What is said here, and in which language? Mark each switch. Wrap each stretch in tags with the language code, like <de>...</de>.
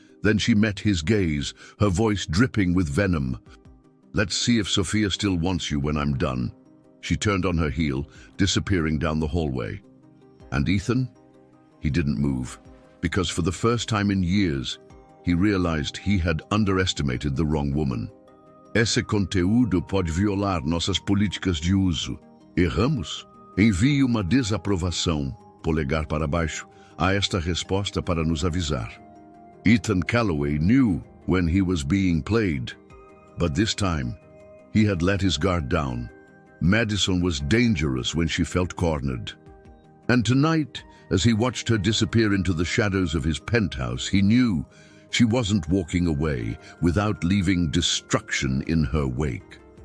<en>Then she met his gaze, her voice dripping with venom. "Let's see if Sophia still wants you when I'm done." She turned on her heel, disappearing down the hallway. And Ethan? He didn't move, because for the first time in years, he realized he had underestimated the wrong woman.</en> <pt>"Esse conteúdo pode violar nossas políticas de uso. Erramos? Envie uma desaprovação, polegar para baixo, a esta resposta para nos avisar."</pt> <en>Ethan Calloway knew when he was being played, but this time, he had let his guard down. Madison was dangerous when she felt cornered. And tonight, as he watched her disappear into the shadows of his penthouse, he knew she wasn't walking away without leaving destruction in her wake.</en>